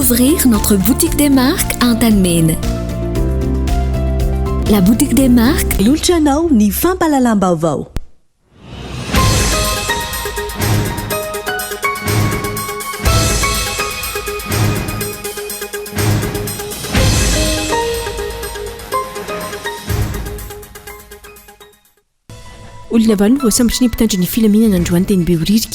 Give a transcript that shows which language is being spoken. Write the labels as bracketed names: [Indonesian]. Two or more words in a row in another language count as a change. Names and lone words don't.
[French] découvrir notre boutique des marques Antanmena. La boutique des marques, [Malagasy] lolotranao ny fampalalam-baovao. olona valo voasambotry ny mpitandro ny filaminana androany teny beoririka